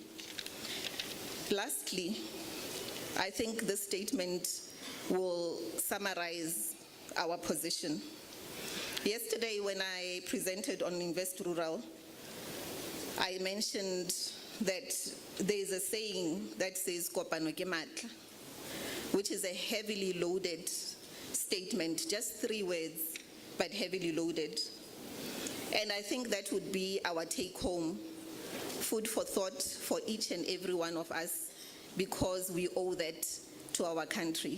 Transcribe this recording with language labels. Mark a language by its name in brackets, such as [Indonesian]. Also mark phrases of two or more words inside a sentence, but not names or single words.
[English] Lastly, I think this statement will summarize our position. Yesterday, when I presented on Invest Rural, I mentioned that there's a saying that says [Southern Sotho] "Kopano ke matla," [English] which is a heavily loaded statement, just 3 words, but heavily loaded. And I think that would be our take-home, food for thought for each and every one of us, because we owe that to our country.